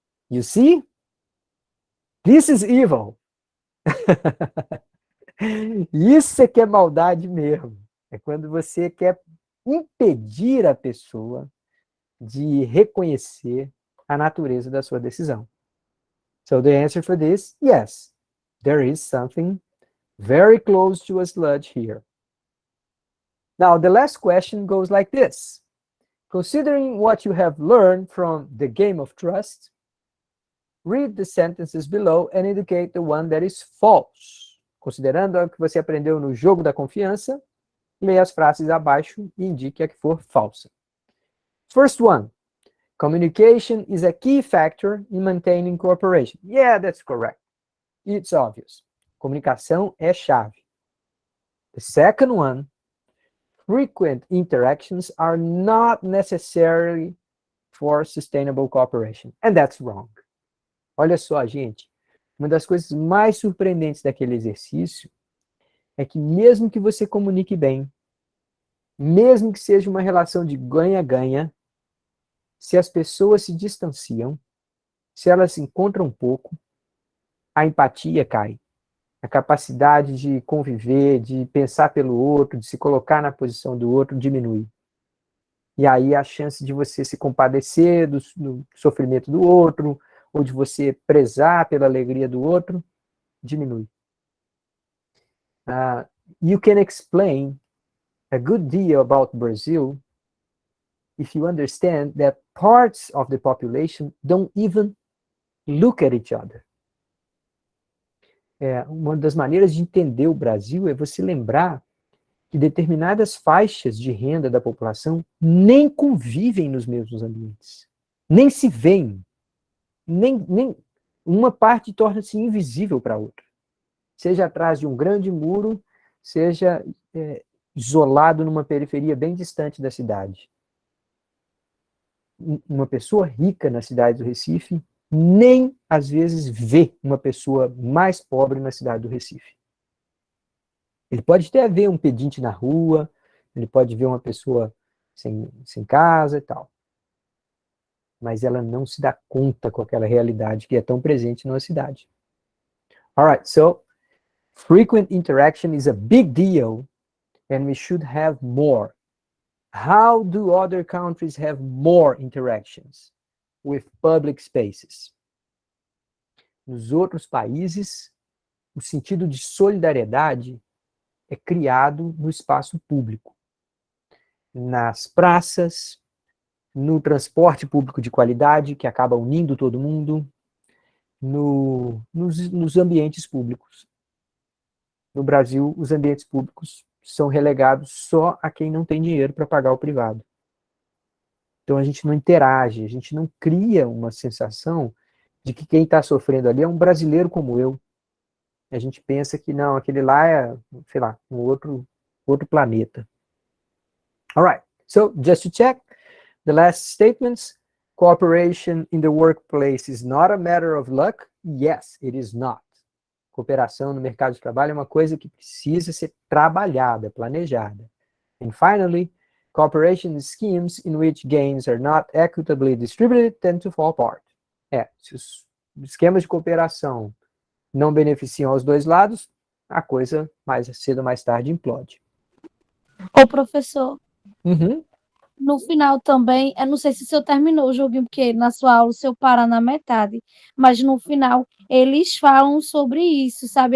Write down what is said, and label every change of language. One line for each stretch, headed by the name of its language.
English: You see? This is evil.
Portuguese: Isso é que é maldade mesmo. É quando você quer impedir a pessoa de reconhecer a natureza da sua decisão.
English: So the answer for this, yes, there is something very close to a sludge here. Now, the last question goes like this. Considering what you have learned from the game of trust, read the sentences below and indicate the one that is false.
Portuguese: Considerando o que você aprendeu no jogo da confiança, leia as frases abaixo e indique a que for falsa.
English: First one. Communication is a key factor in maintaining cooperation. Yeah, that's correct. It's obvious.
Portuguese: Comunicação é chave.
English: The second one. Frequent interactions are not necessary for sustainable cooperation. And that's wrong.
Portuguese: Olha só, gente. Uma das coisas mais surpreendentes daquele exercício é que mesmo que você comunique bem, mesmo que seja uma relação de ganha-ganha, se as pessoas se distanciam, se elas se encontram um pouco, a empatia cai. A capacidade de conviver, de pensar pelo outro, de se colocar na posição do outro, diminui. E aí a chance de você se compadecer do sofrimento do outro, ou de você prezar pela alegria do outro, diminui.
English: You can explain a good deal about Brazil if you understand that parts of the population don't even look at each other.
Portuguese: Uma das maneiras de entender o Brasil é você lembrar que determinadas faixas de renda da população nem convivem nos mesmos ambientes, nem se veem, nem uma parte torna-se invisível para a outra, seja atrás de um grande muro, seja isolado numa periferia bem distante da cidade. Uma pessoa rica na cidade do Recife nem, às vezes, vê uma pessoa mais pobre na cidade do Recife. Ele pode até ver um pedinte na rua, ele pode ver uma pessoa sem casa e tal. Mas ela não se dá conta com aquela realidade que é tão presente numa cidade.
English: Alright, so frequent interaction is a big deal and we should have more. How do other countries have more interactions with public spaces?
Portuguese: Nos outros países, o sentido de solidariedade é criado no espaço público. Nas praças, no transporte público de qualidade, que acaba unindo todo mundo, nos ambientes públicos. No Brasil, os ambientes públicos são relegados só a quem não tem dinheiro para pagar o privado. Então a gente não interage, a gente não cria uma sensação de que quem está sofrendo ali é um brasileiro como eu. A gente pensa que não, aquele lá é, sei lá, um outro planeta.
English: Alright, so just to check, the last statements, cooperation in the workplace is not a matter of luck. Yes, it is not.
Portuguese: Cooperação no mercado de trabalho é uma coisa que precisa ser trabalhada, planejada.
English: And finally, cooperation schemes in which gains are not equitably distributed tend to fall apart.
Portuguese: Se os esquemas de cooperação não beneficiam os dois lados, a coisa mais cedo ou mais tarde implode. Ô, professor, Uhum. no final também, eu não sei se o senhor terminou o joguinho, porque na sua aula o senhor para na metade, mas no final eles falam sobre isso, sabe?